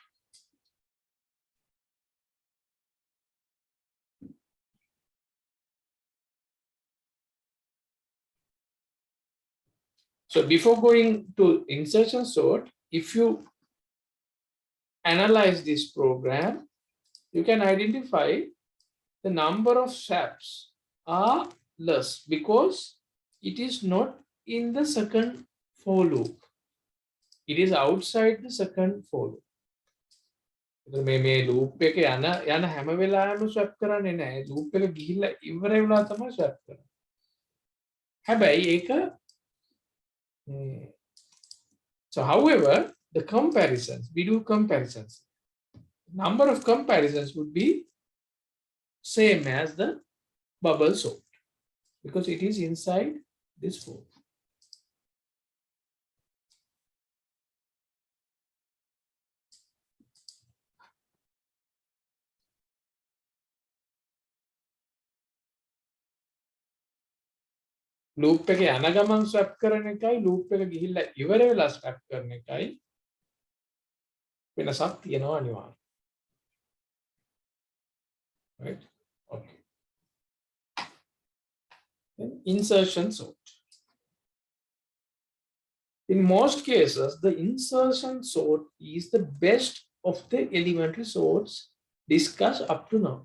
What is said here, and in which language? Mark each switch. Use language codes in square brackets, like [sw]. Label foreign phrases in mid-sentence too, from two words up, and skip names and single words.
[en] So before going to insertion sort, if you analyze this program, you can identify the number of swaps are less because it is not in the second for loop. It is outside the second for loop. [si] මේ loop එක යන හැම වෙලාවෙම swap කරන්නේ නැහැ. loop එක ගිහිල්ලා ඉවර වෙලා තමයි swap කරන්නේ. හැබැයි ඒක [en] so however the comparisons, we do comparisons. Number of comparisons would be same as the bubble sort because it is inside this for. [si] loop එක යන ගමන් swap කරන එකයි loop එක ගිහිල්ලා ඉවර වෙලා swap කරන එකයි වෙනසක් තියෙනවා අනිවාර්යයෙන්. [en] Right? Okay. Then insertion sort. In most cases, the insertion sort is the best of the elementary sorts discussed up to now.